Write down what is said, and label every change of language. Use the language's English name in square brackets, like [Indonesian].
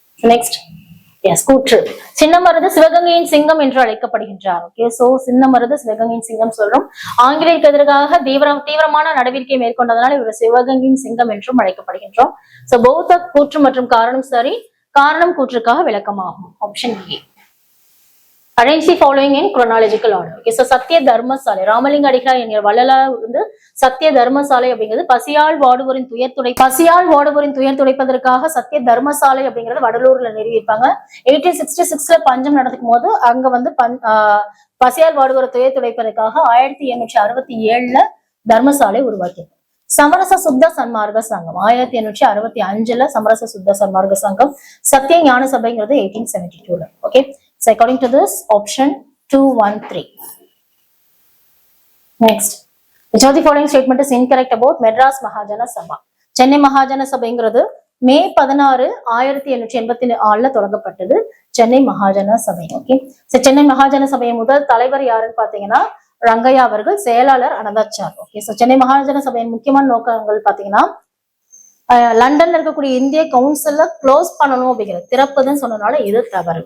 [Tamil] Next, கூற்று. சின்னமருது சிவகங்கையின் சிங்கம் என்று அழைக்கப்படுகின்றார். ஓகே, சோ சின்னமருது சிவகங்கையின் சிங்கம் சொல்றோம். ஆங்கிலேயருக்கு எதிராக தீவிரமான நடவடிக்கை மேற்கொண்டதனால் இவர் சிவகங்கையின் சிங்கம் என்றும் அழைக்கப்படுகின்றோம். சோ பௌத்த கூற்று மற்றும் காரணம் சரி, காரணம் கூற்றுக்காக விளக்கமாகும். Option A. [English] Arrange the following in chronological order. [Tamil] Okay, so சத்திய தர்மசாலை ராமலிங்க அடிகளார் என்கிற வள்ளலார் வந்து சத்திய தர்மசாலை அப்படிங்கிறது பசியால் வாடுவோரின் துயர் துடைப்பதற்காக சத்திய தர்மசாலை அப்படிங்கறது வடலூர்ல நிறுவியிருப்பாங்க. 1866ல பஞ்சம் நடக்கும் போது அங்க வந்து பசியால் வாடுவோர் துயர் துடைப்பதற்காக 1867ல தர்மசாலை உருவாக்கியது. சமரச சுத்த சன்மார்க்க சங்கம் 1865ல சமரச சுத்த சன்மார்க்க சங்கம். சத்திய ஞான சபைங்கிறது 1872ல. Okay, [English] so according to this option [Tamil] 2, 1, 3. [English] Next, which of the following statement is incorrect about Madras Mahajana Sabha? [Tamil] Chennai மகாஜன சபைங்கிறது மே 16, 1884ல தொடங்கப்பட்டது சென்னை மகாஜன சபை. ஓகே, சென்னை மகாஜன சபையை முதல் தலைவர் யாருன்னு பாத்தீங்கன்னா ரங்கையா அவர்கள், செயலாளர் அனந்தாச்சார். ஓகே, சோ சென்னை மகாஜன சபையின் முக்கியமான நோக்கங்கள் பாத்தீங்கன்னா லண்டன்ல இருக்கக்கூடிய இந்திய கவுன்சில்ல க்ளோஸ் பண்ணணும் அப்படிங்கிறது, திறப்புதுன்னு சொன்னதுனால இது தவறு.